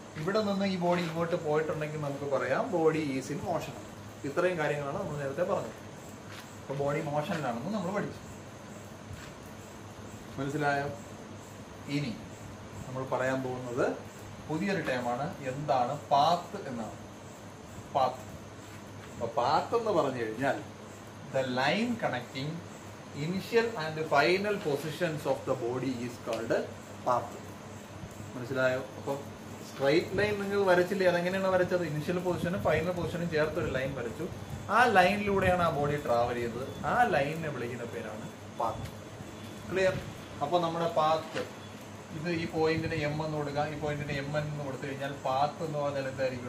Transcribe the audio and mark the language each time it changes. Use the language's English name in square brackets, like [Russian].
[Malayalam] ഇവിടെ നിന്ന് ഈ ബോഡി ഇങ്ങോട്ട് പോയിട്ടുണ്ടെങ്കിൽ നമുക്ക് പറയാം [English] Body is in motion. [Malayalam] ഇത്രയും കാര്യങ്ങളാണ് നമ്മൾ നേരത്തെ പറഞ്ഞത്. അപ്പൊ ബോഡി മോഷനിലാണെന്ന് നമ്മൾ പഠിച്ചു. മനസ്സിലായോ? ഇനി നമ്മൾ പറയാൻ പോകുന്നത് പുതിയൊരു ടേമാണ്. എന്താണ്? പാത്ത് എന്നാണ്. പാത്ത്. അപ്പൊ പാത്ത് എന്ന് പറഞ്ഞു കഴിഞ്ഞാൽ [English] the line connecting initial and final positions of the body is called path. [Malayalam] മനസ്സിലായോ? അപ്പൊ സ്ട്രൈറ്റ് ലൈൻ നിങ്ങൾ വരച്ചില്ലേ? അതെങ്ങനെയാണ് വരച്ചത്? ഇനിഷ്യൽ പൊസിഷനും ഫൈനൽ പൊസിഷനും ചേർത്ത് ഒരു ലൈൻ വരച്ചു. ആ ലൈനിലൂടെയാണ് ആ ബോഡി ട്രാവൽ ചെയ്തത്. ആ ലൈനിനെ വിളിക്കുന്ന പേരാണ് പാത്ത്. ക്ലിയർ? അപ്പൊ നമ്മുടെ പാത്ത്, ഇത് ഈ പോയിന്റിന് എം എന്ന് കൊടുക്കുക, ഈ പോയിന്റിന് എം എൻ എന്ന് കൊടുത്തു കഴിഞ്ഞാൽ പാത്ത് എന്ന് പറഞ്ഞാൽ എന്തായിരിക്കും?